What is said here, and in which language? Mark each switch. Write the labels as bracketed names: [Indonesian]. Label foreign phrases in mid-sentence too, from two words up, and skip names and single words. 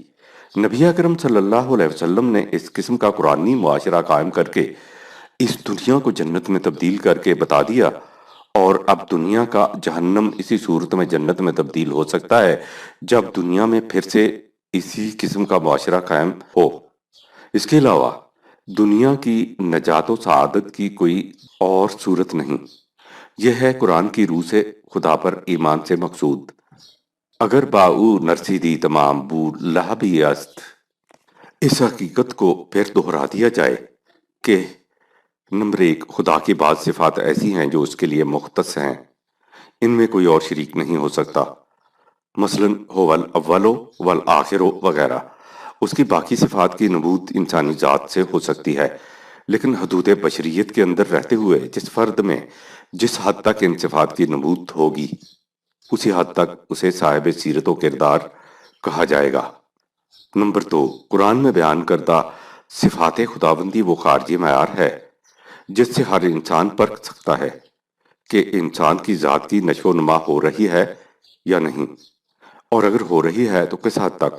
[Urdu] نبی اکرم [Arabic] صلی اللہ علیہ وسلم [Urdu] نے اس قسم کا قرآنی معاشرہ قائم کر کے اس دنیا کو جنت میں تبدیل کر کے بتا دیا، اور اب دنیا کا جہنم اسی صورت میں جنت میں تبدیل ہو سکتا ہے جب دنیا میں پھر سے اسی قسم کا معاشرہ قائم ہو۔ اس کے علاوہ دنیا کی نجات و سعادت کی کوئی اور صورت نہیں۔ یہ ہے قرآن کی روح سے خدا پر ایمان سے مقصود۔ [Persian] اگر باؤ نرسیدی تمام بو لہبی است، [Urdu] اس حقیقت کو پھر دہرا دیا جائے کہ نمبر 1، خدا کی بعض صفات ایسی ہیں جو اس کے لیے مختص ہیں، ان میں کوئی اور شریک نہیں ہو سکتا، مثلاً [Arabic] هو الاول والآخر [Urdu] وغیرہ۔ اس کی باقی صفات کی نبوت انسانی ذات سے ہو سکتی ہے، لیکن حدود بشریت کے اندر رہتے ہوئے جس فرد میں جس حد تک ان صفات کی نبوت ہوگی، اسی حد تک اسے صاحب سیرت و کردار کہا جائے گا۔ نمبر 2، قرآن میں بیان کردہ صفات خداوندی وہ خارجی معیار ہے جس سے ہر انسان پرکھ سکتا ہے کہ انسان کی ذات کی نشو و نما ہو رہی ہے یا نہیں، اور اگر ہو رہی ہے تو کس حد تک۔